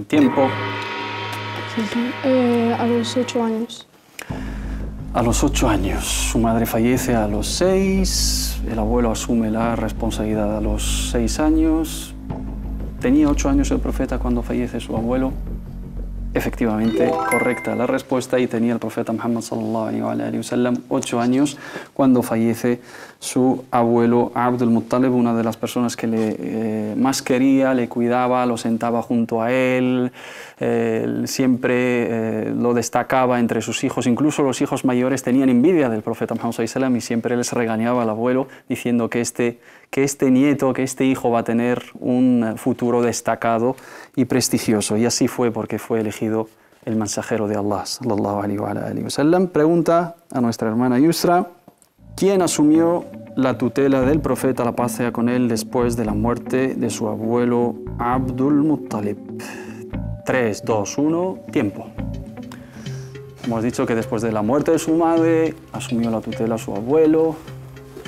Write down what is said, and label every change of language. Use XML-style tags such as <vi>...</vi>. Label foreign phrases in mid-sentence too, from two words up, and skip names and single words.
<es>Tiempo. A los 8 años. A los 8 años. Su madre fallece a los 6, el abuelo asume la responsabilidad a los 6 años. ¿Tenía 8 años el profeta cuando fallece su abuelo? Efectivamente, correcta la respuesta, y tenía el profeta Muhammad</es> <ar>صلى الله عليه وسلم</ar> <es>8 años cuando fallece su abuelo Abdul Muttalib, una de las personas que le más quería, le cuidaba, lo sentaba junto a él, siempre lo destacaba entre sus hijos. Incluso los hijos mayores tenían envidia del profeta Muhammad</es> <ar>صلى الله عليه وسلم</ar> <es>y siempre les regañaba al abuelo diciendo que este nieto, que este hijo va a tener un futuro destacado y prestigioso. Y así fue, porque fue elegido el mensajero de Allah</es> <ar>صلى الله عليه وسلم.</ar> <es>Pregunta a nuestra hermana Yusra: ¿quién asumió la tutela del profeta, la paz sea con él, después de la muerte de su abuelo Abdul Muttalib? 3, 2, 1, tiempo. Hemos dicho que después de la muerte de su madre asumió la tutela su abuelo.</es>